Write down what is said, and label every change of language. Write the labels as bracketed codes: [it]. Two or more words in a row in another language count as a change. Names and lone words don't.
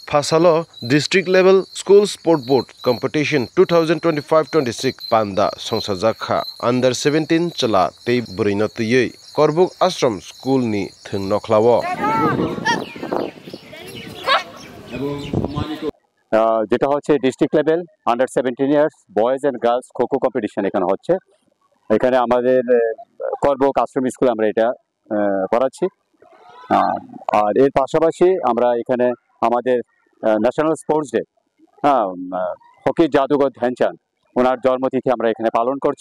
[trp] Fasalo District Level School Sport Board Competition 2025-26 Panda Songsajaka Under 17 Chala Tei Burinatuyei Korbuk Ashram School Ni Thung Noklawo [bn] যেটা হচ্ছে [en] district level under 17 years boys and girls kho-kho competition [bn] এখানে হচ্ছে। এখানে আমাদের করবুক আশ্রম স্কুল আমরা এটা করাচ্ছি। আর এর পাশাপাশি আমরা এখানে আমাদের [en] national sports day [bn] হকি জাদুঘর ধ্যানচাঁদ ওনার জন্মতিথি আমরা এখানে পালন করছি।